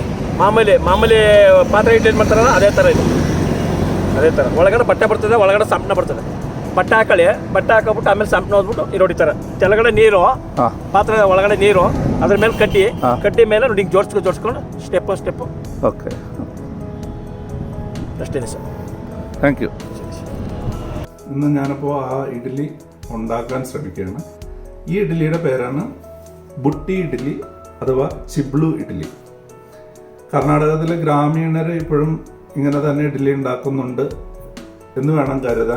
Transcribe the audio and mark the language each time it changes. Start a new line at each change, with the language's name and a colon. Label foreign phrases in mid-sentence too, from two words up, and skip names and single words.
Kannada: ಮಾಮೂಲಿ ಪಾತ್ರೆ ಇಡ್ಲಿ ಏನು ಮಾಡ್ತಾರಲ್ಲ ಅದೇ ಥರ ಇದು, ಅದೇ ಥರ. ಒಳಗಡೆ ಬಟ್ಟೆ ಬರ್ತದೆ, ಒಳಗಡೆ ಸಂಪಣ ಬರ್ತದೆ. ಬಟ್ಟೆ ಹಾಕೊಳ್ಳಿ, ಬಟ್ಟೆ ಹಾಕೋಬಿಟ್ಟು ಆಮೇಲೆ ಸಂಪಣ ಹೋದ್ಬಿಟ್ಟು ನೋಡಿ ಈ ಥರ ಕೆಳಗಡೆ ನೀರು, ಪಾತ್ರೆ ಒಳಗಡೆ ನೀರು, ಅದ್ರ ಮೇಲೆ ಕಡ್ಡಿ ಮೇಲೆ ನೋಡಿ ಜೋಡಿಸ್ಕೊಂಡು ಸ್ಟೆಪ್ಪು.
English: ഓക്കെ,
Kannada: ಅಷ್ಟೇ ಸರ್.
English: Thank you.
Malayalam: ഇന്ന് ഞാനിപ്പോൾ ആ ഇഡ്ഡലി ഉണ്ടാക്കാൻ ശ്രമിക്കുകയാണ്. ഈ ഇഡ്ഡലിയുടെ പേരാണ് ബുട്ടി ഇഡ്ഡലി അഥവാ ചിബ്ലു ഇഡ്ഡലി. കർണാടകത്തിലെ ഗ്രാമീണർ ഇപ്പോഴും ഇങ്ങനെ തന്നെ ഇഡ്ഡലി ഉണ്ടാക്കുന്നുണ്ട് എന്ന് വേണം കരുതാൻ.